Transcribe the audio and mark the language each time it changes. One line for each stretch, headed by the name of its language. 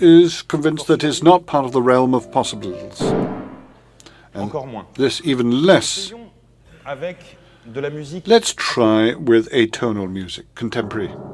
English: is convinced that it's not part of the realm of possibles.
French: encore moins.
English: This even less.
French: Essayons avec de la musique.
English: Let's try with atonal music, contemporary.